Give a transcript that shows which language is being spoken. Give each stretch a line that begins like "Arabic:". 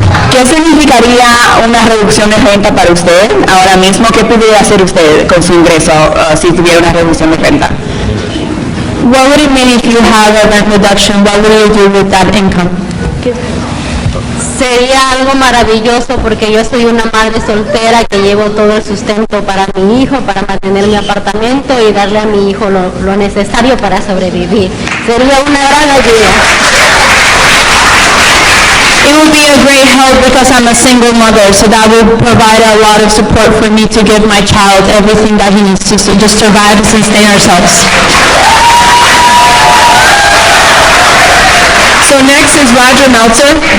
Spanish: ¿Qué significaría una reducción de renta para usted ahora mismo? ¿Qué pudiera hacer usted con su ingreso si tuviera una reducción de renta?
English: What would it mean if you have a rent reduction? What would you do with that income?
Spanish: Sería algo maravilloso porque yo soy una madre soltera que llevo todo el sustento para mi hijo, para mantener mi apartamento y darle a mi hijo lo necesario para sobrevivir. Sería una gran ayuda.
English: It would be a great help because I'm a single mother, so that would provide a lot of support for me to give my child everything that he needs to just survive and sustain ourselves. So next is Roger Meltzer.